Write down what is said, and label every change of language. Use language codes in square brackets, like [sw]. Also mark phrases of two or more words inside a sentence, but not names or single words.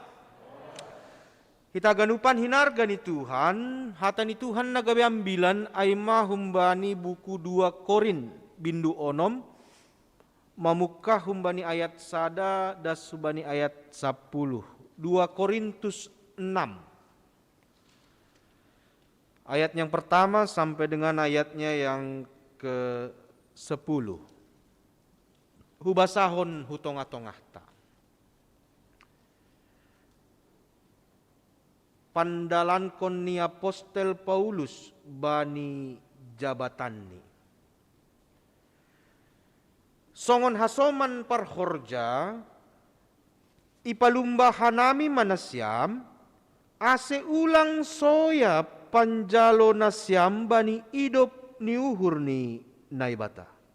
[bts] Kita ganupan hinarga ni Tuhan, hata ni Tuhan nagabe ambilan ay mahumbani buku 2 Korin bindu onom, mamukah humbani ayat sada das subani ayat 10. 2 Korintus 6. [id] Ayat yang pertama sampai dengan ayatnya yang ke-10. [bts] Hubasahon hutong-atongah ta. Pandalan kon ni Apostel Paulus bani jabatan ni. Songon hasoman parhorja, ipalumba hanami manasyam, ase ulang soya panjalo nasyam bani idop ni uhur ni naibata.